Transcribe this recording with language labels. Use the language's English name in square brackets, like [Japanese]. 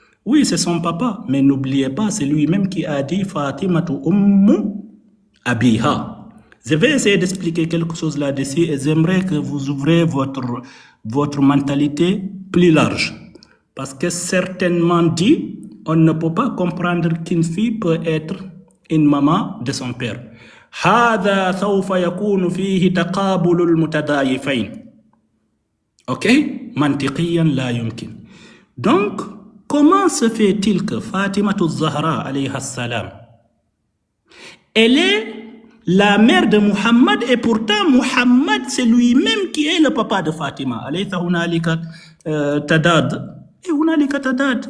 [French] Oui, c'est son papa, mais n'oubliez pas, c'est lui-même qui a dit Fatimatu ummu abiha. Je vais essayer d'expliquer quelque chose là-dessus et j'aimerais que vous ouvrez votre mentalité plus large. Parce que certainement dit, on ne peut pas comprendre qu'une fille peut être une maman de son père. [Arabic] هذا سوف يكون فيه تقابل المتضايفين. Ok? منطقيا لا يمكن. [French] Donc, comment se fait-il que Fatima Zahra alayha salam, elle est la mère de Muhammad et pourtant Muhammad c'est lui-même qui est le papa de Fatima. [Arabic] Alaysa hunalika tadad. Et hunalika tadad.